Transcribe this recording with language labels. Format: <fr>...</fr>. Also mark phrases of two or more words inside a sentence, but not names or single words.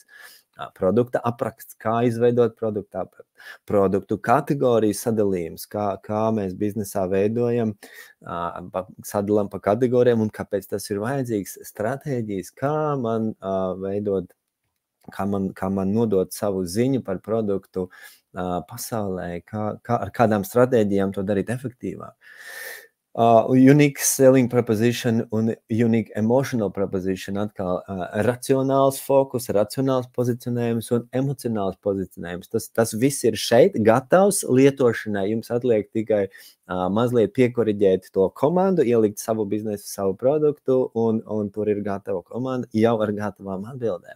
<lv>Produkta apraksts, kā izveidot produktu aprakstu, produktu kategoriju sadalījums, kā mēs biznesā veidojam, sadalām pa kategorijām un kāpēc tas ir vajadzīgs, stratēģijas, kā man veidot, kā man nodot savu ziņu par produktu pasaulē, ar kādām stratēģijām to darīt efektīvāk.</lv> <en>Unique selling proposition un unique emotional proposition,</en> <lv>atkal racionāls fokus, racionāls pozicionējums un emocionāls pozicionējums. Tas viss ir šeit, gatavs lietošanai. Jums atliek tikai mazliet piekoriģēt to komandu, ielikt savu biznesu, savu produktu, un tur ir gatava komanda jau ar gatavām atbildēm.</lv>